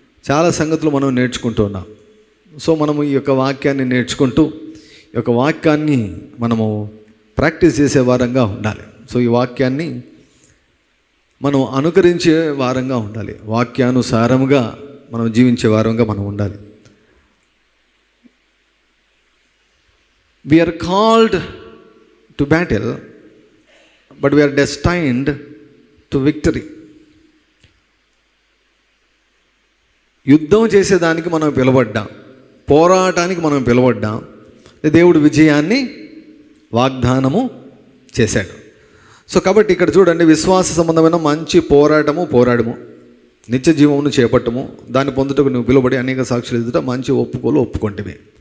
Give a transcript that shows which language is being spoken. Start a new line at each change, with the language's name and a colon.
Telugu: చాలా సంగతులు మనం నేర్చుకుంటూ ఉన్నాం. సో మనము ఈ యొక్క వాక్యాన్ని నేర్చుకుంటూ ఈ యొక్క వాక్యాన్ని మనము ప్రాక్టీస్ చేసే వారంగా ఉండాలి. సో ఈ వాక్యాన్ని మనం అనుకరించే వారంగా ఉండాలి, వాక్యానుసారముగా మనం జీవించే వారంగా మనం ఉండాలి.
English: We are called to battle, but we are destined to victory.
Telugu: యుద్ధం చేసేదానికి మనం పిలవడ్డాం, పోరాటానికి మనం పిలవడ్డాం. దేవుడు విజయాన్ని వాగ్దానము చేశాడు. సో కాబట్టి ఇక్కడ చూడండి, విశ్వాస సంబంధమైన మంచి పోరాడము, నిత్య జీవమును చేపట్టము, దాన్ని పొందుటకు నువ్వు పిలువబడి అనేక సాక్షులు ఎదుట మంచి ఒప్పుకోలు ఒప్పుకొంటివి.